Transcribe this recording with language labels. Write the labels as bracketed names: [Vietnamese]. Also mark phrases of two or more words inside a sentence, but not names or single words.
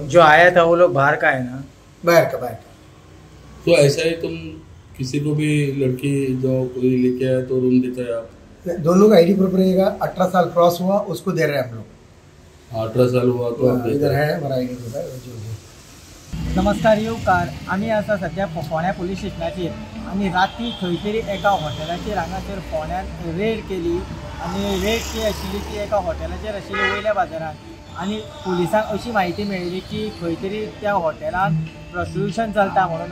[Hindi] जो आया था वो लोग बाहर का है ना? बाहर का। तो ऐसा ही तुम किसी को भी लड़की जो कोई लेके आया तो रूम देता है आप? दोनों का [English] ID proof [Hindi] रहेगा। 18 साल क्रॉस हुआ उसको दे रहे हैं हम लोग। 18 साल हुआ तो आप इधर है हमारा [English] ID proof. [Konkani] नमस्कार येवकार, आमी आसा सध्या फोंड्या पुलीस स्टेशनाचेर आनी राती खंय तरी एका हॉटेलाचेर हांगासर फोंड्यात रेड केली आनी रेड जी आशिल्ली ती एका हॉटेलाचेर आशिल्ली वयल्या बाजारात। आनी पुलिसांक अशी म्हायती मेळ्ळी की खंय तरी त्या हॉटेलांत प्रोस्टिट्यूशन चलता म्हणून।